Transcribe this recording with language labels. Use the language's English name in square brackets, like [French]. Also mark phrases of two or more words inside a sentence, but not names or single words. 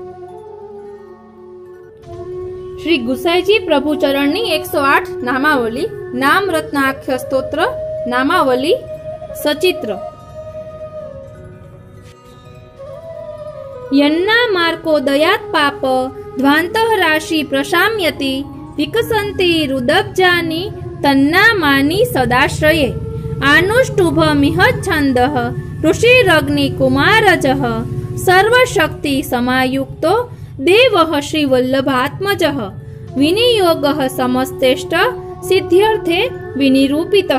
[Gujarati] શ્રી ગુસાઈજી પ્રભુચરણની 108 નામાવલી, નામરત્નાખ્ય સ્તોત્ર નામાવલી સચિત્ર. [Sanskrit] યન્ના માર્કો દયાત પાપ ધ્વાંતઃ રાશિ પ્રશામ્યતિ વિકસંતિ રુદબ્જાની तन्नामानि सदाश्रये आनुष्टुभमिहच्छन्दः ऋषिरग्निकुमारजः सर्वशक्ति समायुक्तो देवः श्रीवल्लभात्मजः विनियोगः समस्तेष्ट सिद्ध्यर्थे विनिरूपितः।